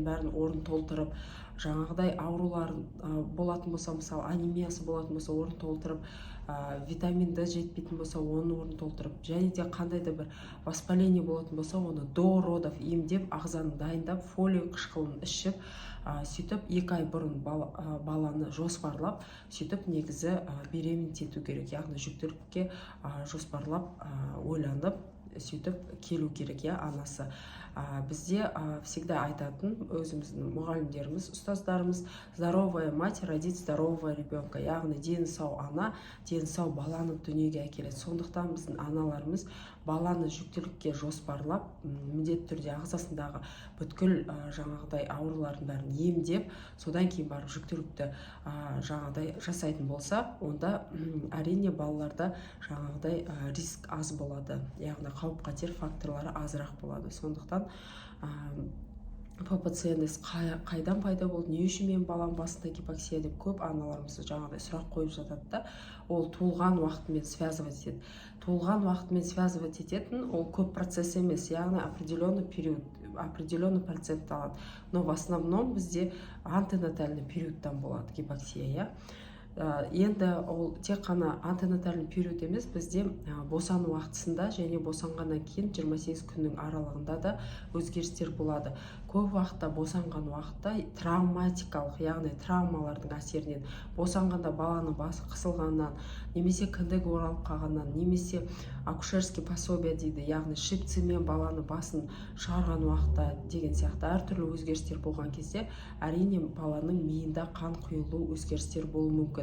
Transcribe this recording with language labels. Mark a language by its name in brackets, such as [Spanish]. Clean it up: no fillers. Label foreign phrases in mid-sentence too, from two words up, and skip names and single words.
[Kazakh] бәрін орнын толтырып, жаңағыдай аурулар болатын болса, мысалы анемиясы болатын болса, орнын толтырып, витамин D жетпейтін болса, оның орнын толтырып, және де қандай да бір воспаление болатын болса, оны [Russian] до родов [Kazakh] емдеп, ағзаны дайындап, фолий қышқылын ішіп, сөйтіп 2 ай бұрын баланы жоспарлап, сөйтіп негізі беременеть ету керек. Яғни жүктілікке жоспарлап, ойланып, сөйтіп келу керек, анасы. Бізде всегда айтатын өзіміздің мұғалімдеріміз, ұстаздарымыз: [Russian] здоровая мать родит здорового ребенка. [Kazakh] Яғни дені сау ана, дені сау баланы дүниеге әкеледі. Сондықтан біздің аналарымыз баланы жүктілікке жоспарлап, міндетті түрде ағзасындағы бүткіл жаңағыдай аурулардың бәрін емдеп, содан кейін барып жүктілікті жаңағыдай жасайтын болса, онда әрине балаларда жаңағыдай риск аз болады. Яғни қауіп-қатер факторлары азырақ болады. Сондықтан ППЦНС қайдан пайда болды, не үшін менің балам басында гипоксия деп көп аналарымыз жаңағыдай сұрақ қойып жатады да, ол туылған уақытымен связывать етеді. Туылған уақытымен связывать ететін ол көп процесс емес, яғни [Russian] определенный период, определенный процент [Kazakh] алады. [Russian] Но в основном [Kazakh] бізде антенатальный периодтан болады гипоксия. Енді ол тек қана [Russian] антенатальный период [Kazakh] емес, бізде босану уақытысында және босанғаннан кейін 28 күннің аралығында да өзгерістер болады. Көп уақытта босанған уақытта травматикалық, яғни травмалардың әсерінен, босанғанда баланың басы қысылғаннан, немесе кіндігі оралып қалғаннан, немесе [Russian] акушерский пособие [Kazakh] дейді, яғни шипцемен баланы басын шығарған уақытта деген сияқты әртүрлі өзгерістер болған кезде, әрине баланың миында қан құйылу өзгерістер болуы мүмкін.